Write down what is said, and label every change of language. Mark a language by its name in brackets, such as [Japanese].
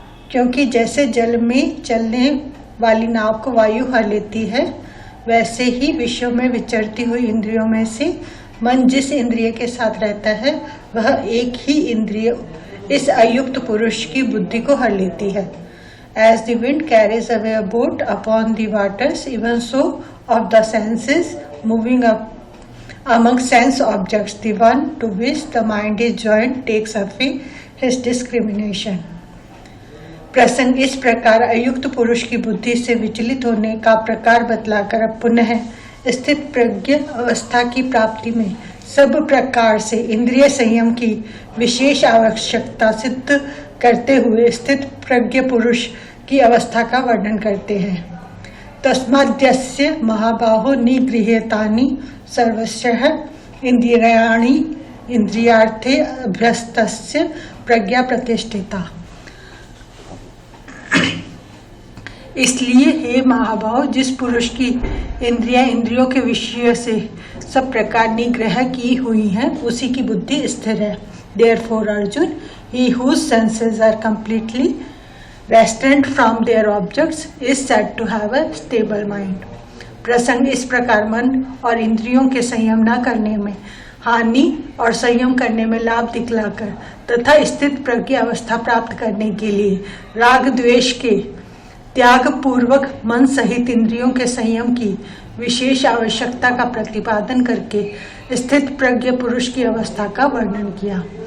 [Hindi] क्योंकि जैसे जल में चलने वाली नाव को वायु हर लेती है, वैसे ही विश्व में विचरती हुई इंद्रियों में से मन जिस इंद्रिय के साथ रहता है वह एक ही इंद्रिय इस अयुक्त पुरुष की बुद्धि को हर लेती है। [English] As the wind carries away a boat upon the waters, even so of the senses moving up among sense objects, the one to which the mind is joined takes away his discrimination. [Hindi] प्रसंग इस प्रकार अयुक्त पुरुष की बुद्धि से विचलित होने का प्रकार बतलाकर अब पुनः स्थित प्रज्ञ अवस्था की प्राप्ति में सब प्रकार से इंद्रिय संयम की विशेष आवश्यकता सिद्ध करते हुए स्थित प्रज्ञ पुरुष की अवस्था का वर्णन करते हैं। [Sanskrit] तस्माद्यस्य महाबाहो निगृह्यतानि सर्वशः इंद्रियाणि इंद्रियार्थे अभ्यस्तस्य प्रज्ञा प्रतिष्ठिता। [Hindi] इसलिए हे महाभाव, जिस पुरुष की इंद्रियों के विषय से सब प्रकार निग्रह की हुई है उसी की बुद्धि स्थिर है। [English] Therefore Arjun, he whose senses are completely restrained from their objects is said to have a stable mind. [Hindi] प्रसंग इस प्रकार मन और इंद्रियों के संयम न करने में हानि और संयम करने में लाभ दिखलाकर तथा स्थित प्रज्ञ अवस्था प्राप्त करने के लिए राग द्वेष के त्याग पूर्वक मन सहित इंद्रियों के संयम की विशेष आवश्यकता का प्रतिपादन करके स्थित प्रज्ञ पुरुष की अवस्था का वर्णन किया।